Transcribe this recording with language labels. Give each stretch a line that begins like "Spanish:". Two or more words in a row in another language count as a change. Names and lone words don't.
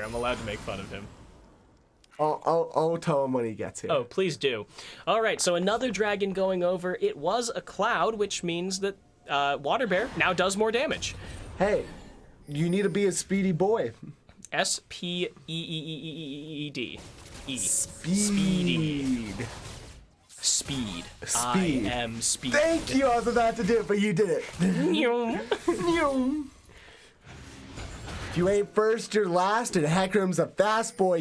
English: I'm allowed to make fun of him. I'll tell him when he gets here. Oh, please do. All right, so another dragon going over. It was a cloud, which means that Water Bear now does more damage. Hey, you need to be a speedy boy. S-P-E-E-E-E-E-D. Speed. Speed. Speed. I am speed. Thank you. I was about to do it, but you did it. If you ain't first, you're last, and Heckram's a fast boy.